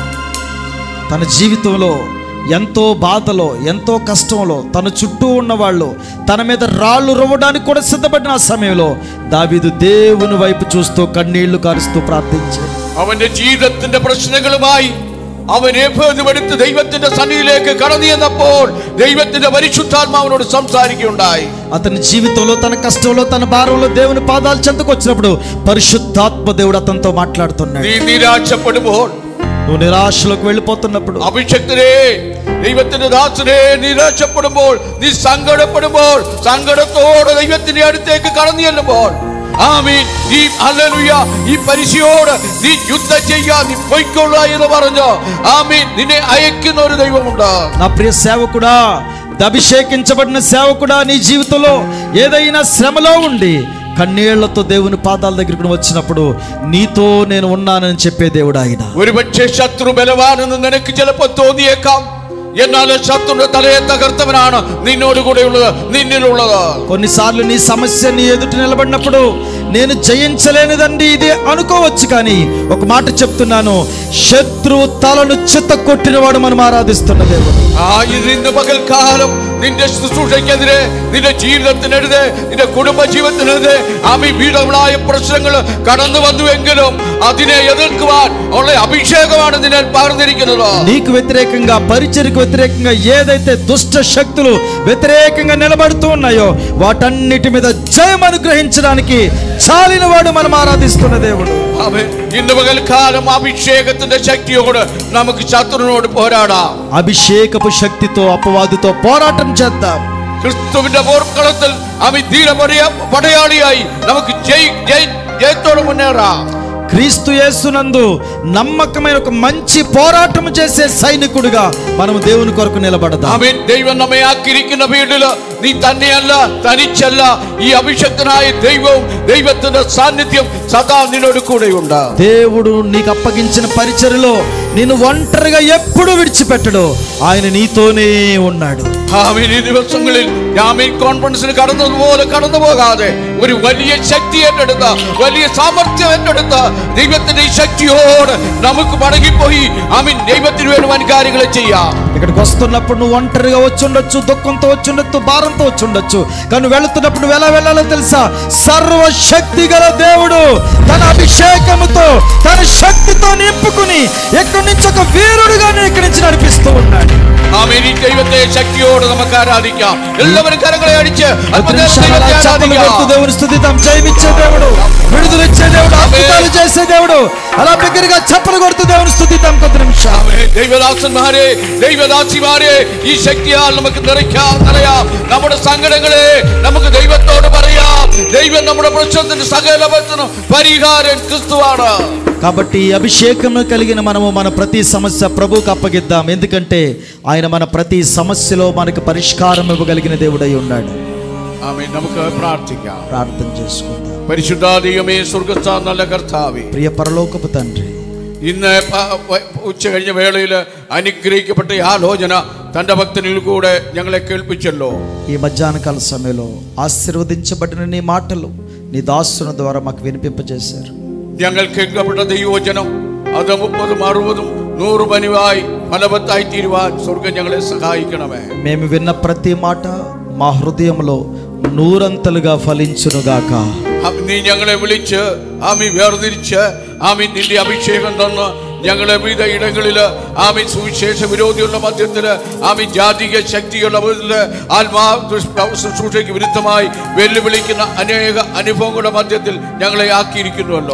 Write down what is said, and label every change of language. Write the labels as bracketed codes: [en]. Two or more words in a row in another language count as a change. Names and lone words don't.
[te] తన జీవితంలో ఎంతో బాధలో ఎంతో కష్టంలో తన చుట్టూ ఉన్న వాళ్ళు తన మీద రాళ్ళు రువ్వడానికి కూడా సిద్ధపడిన ఆ సమయంలో దావీదు దేవుని వైపు చూస్తూ కన్నీళ్లు కారుస్తూ ప్రార్థించాడు. [ml] അവന്റെ ജീവിതത്തിന്റെ പ്രശ്നങ്ങളുമായി അവൻ ഏഫോദുമെടുത്ത് ദൈവത്തിന്റെ സന്നിധിയിലേക്ക് കടന്നു ചെന്നപ്പോൾ ദൈവത്തിന്റെ പരിശുദ്ധാത്മാവിനോട് സംസാരിക്കുകയുണ്ടായി. [te] అతని జీవితంలో తన కష్టంలో తన భారంలో దేవుని పాదాల చెంతకు వచ్చినప్పుడు పరిశుద్ధాత్మ దేవుడు అతనితో మాట్లాడుతున్నాడు. [ml] നീ നിരാശപ്പെടുമ്പോൾ, [te] నువ్వు నిరాశలోకి వెళ్ళిపోతున్నప్పుడు, [ml] അഭിഷക്തരെ ദൈവത്തിന്റെ ദാസനെ നിരാശപ്പെടുമ്പോൾ, നീ സങ്കടപ്പെടുമ്പോൾ, സങ്കടത്തോടെ ദൈവത്തിന്റെ അടുത്തേക്ക് കടന്നു ചെല്ലുമ്പോൾ ആമേൻ ഈ ഹല്ലേലൂയ ഈ പരിശയോട് നീ യുദ്ധം ചെയ്യാൻ നീ പൊയ്ക്കൊള്ളുക എന്ന് പറഞ്ഞു ആമേൻ നിന്നെ അയക്കുന്ന ഒരു ദൈവമുണ്ട്. [te] నా ప్రియ సేవకుడా, అభిషేకించబడిన సేవకుడా, నీ జీవితంలో ఏదైనా శ్రమలో ఉండి కన్నీళ్లతో దేవుని పాదాల దగ్గరికి వచ్చినప్పుడు నీతో నేను ఉన్నానని చెప్పే దేవుడు ఆయన. [ml] ഒരുപക്ഷേ ശത്രു ബലവാനെന്ന് നിനക്ക് ചിലപ്പോൾ തോന്നിയേക്കാം. എന്നാൽ ശത്രുവിന്റെ തലയെ തകർത്തവനാണ് നിന്നോട് കൂടെ ഉള്ളത്, നിന്നിലുള്ളത്. [te] కొన్నిసార్లు నీ సమస్య నీ ఎదుట నిలబడినప్పుడు నేను జయించలేనిదండి ఇది అనుకోవచ్చు, కానీ ఒక మాట చెప్తున్నాను, శత్రువు తలను చితకొట్టినవాడు మనం ఆరాధిస్తున్న దేవుడు. [ml] ഇന്ന് പകൽക്കാലം നിന്റെ ശുശ്രൂഷയ്ക്കെതിരെ, നിന്റെ ജീവിതത്തിനെതിരെ, നിന്റെ കുടുംബ ജീവിതത്തിനെതിരെ വിവിധങ്ങളായ പ്രശ്നങ്ങൾ കടന്നു വന്നുവെങ്കിലും അതിനെ എതിർക്കുവാൻ ഉള്ള അഭിഷേകമാണ് നിന്നെ പകർന്നിരിക്കുന്നത്. [te] నీకు వ్యతిరేకంగా, పరిచర్యకు వ్యతిరేకంగా ఏదైతే దుష్ట శక్తులు వ్యతిరేకంగా నిలబడుతూ ఉన్నాయో వాటన్నిటి మీద జయం అనుగ్రహించడానికి చాలిన వాడు మనం ఆరాధిస్తున్న దేవుడు. [ml] ഇന്ന് പകൽക്കാലം അഭിഷേകത്തിന്റെ ശക്തിയോട് നമുക്ക് ശത്രുവിനോട് പോരാടാം. [te] అభిషేకపు శక్తితో అపవాదితో పోరాటం చేద్దాం. [ml] ക്രിസ്തുവിന്റെ പോർക്കളത്തിൽ ധീര പടയാളിയായി നമുക്ക് ജയത്തോടെ മുന്നേറാം. [te] క్రీస్తు యేసునందు నమ్మకమైన ఒక మంచి పోరాటం చేసే సైనికుడిగా మనం దేవుని కొరకు నిలబడదాం. [ml] ആമേൻ. ദൈവം നമ്മെ ആക്കിയിരിക്കുന്ന വീട്ടില് നീ തന്നെയല്ല, തനിച്ചല്ല, ഈ അഭിഷക്തനായ ദൈവവും ദൈവത്തിന്റെ സാന്നിധ്യം സദാ നിന്നോട് കൂടെയുണ്ട്. [te] దేవుడు నీకు అప్పగించిన పరిచర్యలో నిన్ను ఒంటరిగా ఎప్పుడు విడిచిపెట్టడు, ఆయన నీతోనే ఉన్నాడు. [ml] ആമേൻ. ഈ ദിവസങ്ങളിൽ ആമേൻ കോൺഫറൻസിന് കടന്നതുപോലെ കടന്നു പോകാതെ ഒരു വലിയ ശക്തി ഏറ്റെടുത്ത, വലിയ സാമർത്ഥ്യം ഏറ്റെടുത്ത ദൈവത്തിന്റെ ഈ ശക്തിയോട് നമുക്ക് മടങ്ങിപ്പോയി ആമേൻ ദൈവത്തിന് വേണ്ടി വൻ കാര്യങ്ങൾ ചെയ്യാം. [te] ఇక్కడికి వస్తున్నప్పుడు నువ్వు ఒంటరిగా వచ్చి ఉండొచ్చు, దుఃఖంతో వచ్చి ఉండొచ్చు, భారంతో వచ్చి ఉండొచ్చు, కానీ వెళుతున్నప్పుడు ఎలా వెళ్ళాలో తెలుసా? సర్వశక్తి గల దేవుడు తన అభిషేకముతో తన శక్తితో నింపుకుని ఎక్కడి నుంచి ఒక వీరుడుగా ఇక్కడి నుంచి నడిపిస్తూ ఉన్నాడు. [ml] ആമേൻ. ഈ ദൈവത്തെ ശക്തിയോട് നമുക്ക് ആരാധിക്കാം. എല്ലാവരും കരങ്ങളെ അടിച്ച് [te] దేవుని స్తుతిద్దాం. జయమిచ్చే దేవుడు, విడుదలిచ్చే దేవుడు, అద్భుతాలు చేసే దేవుడు, అలా బిగ్గరగా చప్పలు కొడుతూ దేవుని స్తుతిద్దాం. కొద్ది నిమిషాలు [ml] ദൈവദാസന്മാരെ, ദൈവദാസിമാരെ, ഈ ശക്തിയാൽ നമുക്ക് നിറയ്ക്കാം, നമ്മുടെ സങ്കടങ്ങളെ നമുക്ക് ദൈവത്തോട് പറയാം. ദൈവം നമ്മുടെ പ്രശ്നത്തിന്റെ സകല പരിഹാരം ക്രിസ്തുവാണ്. [te] కాబట్టి ఈ అభిషేకం కలిగిన మనము మన ప్రతి సమస్య ప్రభువుకు అప్పగిద్దాం. ఎందుకంటే ఆయన మన ప్రతి సమస్యలో మనకు పరిష్కారం ఇవ్వగలిగిన దేవుడై ఉన్నాడు. ఆమేన్. [ml] നമുക്ക് പ്രാർത്ഥിക്കാം. [te] ప్రార్థన చేసుకుందాం. [ml] പരിശുദ്ധ ദൈവമേ, സ്വർഗ്ഗസ്ഥ നല്ല കർത്താവേ, [te] ప్రియ పరలోకపు తండ్రి, [ml] ഇന്ന് ഉച്ച കഴിഞ്ഞ വേളയിൽ അനുഗ്രഹിക്കപ്പെട്ട ഈ ആലോചന തന്റെ ഭക്തനിൽ കൂടെ ഞങ്ങളെ കേൾപ്പിച്ചല്ലോ. [te] ఈ మధ్యాహ్నకాల సమయంలో ఆశీర్వదించబడిన నీ మాటలు నీ దాసుల ద్వారా మాకు వినిపింపజేశారు. [ml] ഞങ്ങൾ കേൾക്കപ്പെട്ട ദൈവവചനം അത് 30, 60, 100 പനിവായി ഫലവത്തായി തീരുവാൻ സ്വർഗം ഞങ്ങളെ സഹായിക്കണമേ. [te] మేము విన్న ప్రతి మాట మా హృదయంలో నూరంతలుగా ఫలించునుగాక. [ml] നീ ഞങ്ങളെ വിളിച്ച് ആമി വേർതിരിച്ച് ആമി നിന്റെ അഭിഷേകം തന്ന് ഞങ്ങളെ വിവിധ ഇടങ്ങളില് ആമി സുവിശേഷ വിരോധിയുള്ള മധ്യത്തില് ആമി ജാതിക ശക്തിയുള്ള ആത്മാ ശുശ്രൂഷയ്ക്ക് വിരുദ്ധമായി വെല്ലുവിളിക്കുന്ന അനേക അനുഭവങ്ങളുടെ മധ്യത്തിൽ ഞങ്ങളെ ആക്കിയിരിക്കുന്നുവല്ലോ.